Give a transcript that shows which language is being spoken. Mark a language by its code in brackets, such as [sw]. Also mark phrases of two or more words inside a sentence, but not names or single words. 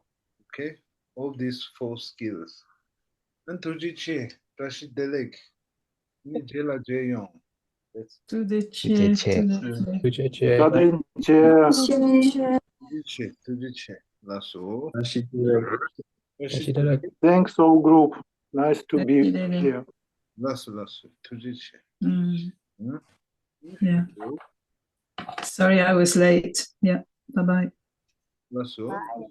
[en] Okay? All these 4 skills. And [bo] Tujiche, Rashidelek. Ni jela jeyong. Tujiche. Lasso. [en] Thanks, all group. Nice to be here. [bo] Lasso. Tujiche. [en] Yeah. Sorry, I was late. Yeah. Bye-bye. [bo] Lasso.